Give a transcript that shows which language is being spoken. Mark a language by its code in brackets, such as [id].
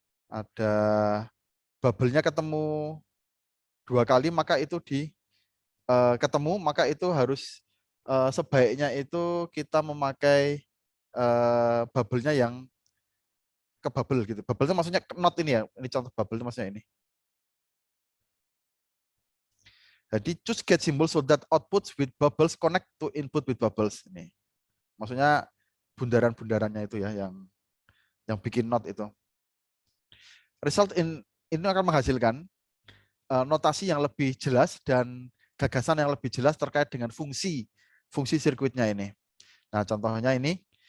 [id] Ada bubble-nya ketemu 2 kali, maka itu ketemu, maka itu harus sebaiknya itu kita memakai bubble-nya yang ke bubble gitu. Bubble itu maksudnya not ini ya. Ini contoh bubble itu maksudnya ini. Jadi [en] choose get symbol so that outputs with bubbles connect to input with bubbles. [id] Ini. Maksudnya bundaran-bundarannya itu ya yang bikin not itu. Result ini akan menghasilkan notasi yang lebih jelas dan gagasan yang lebih jelas terkait dengan fungsi sirkuitnya ini. Nah, contohnya ini.